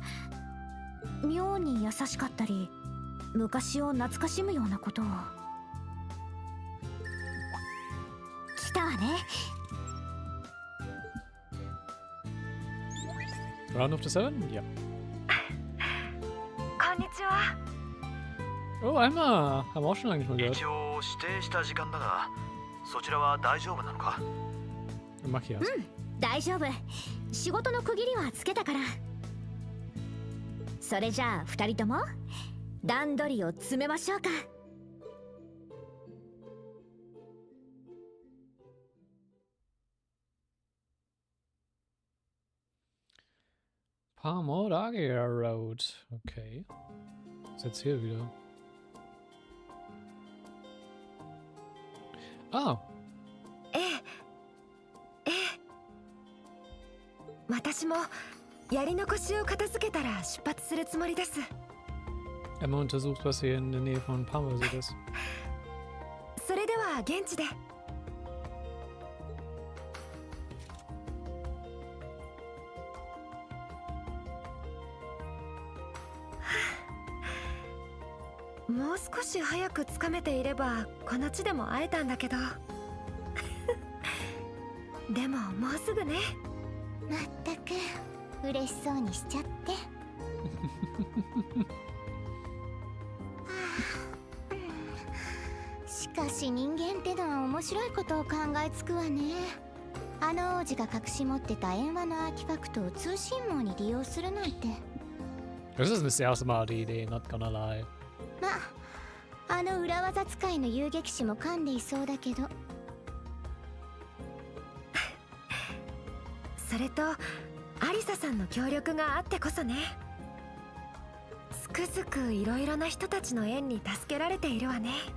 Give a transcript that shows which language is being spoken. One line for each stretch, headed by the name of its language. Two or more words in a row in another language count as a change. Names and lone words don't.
Japanese: 妙に優しかったり、昔を懐かしむようなことを。来たわね。
English: Round of the Seven?
German: Ja.
Japanese: こんにちは。
English: Oh, Emma!
German: Haben wir auch schon lange nicht mehr gehört.
Japanese: 一応指定した時間だが、そちらは大丈夫なのか？ Machias. 大丈夫。仕事の区切りはつけたから。それじゃあ2人とも段取りを詰めましょうか。
English: Pamodagia Road. Okay.
German: Was ist jetzt hier wieder? Ah.
Japanese: 私もやり残しを片付けたら出発するつもりです。
German: Emma untersucht, was hier in der Nähe von Parmesit ist.
Japanese: それでは現地で。もう少し早くつかめていればこの地でも会えたんだけどでももうすぐね。まったく嬉しそうにしちゃってしかし人間ってのは面白いことを考えつくわね。あの王子が隠し持ってた円話のアーティファクトを通信網に利用するなんて。
German: Das ist eine sehr smarte Idee,
English: not gonna lie.
Japanese: まあ、あの裏技使いの遊撃士も噛んでいそうだけどそれとアリサさんの協力があってこそね。つくづくいろいろな人たちの縁に助けられているわね。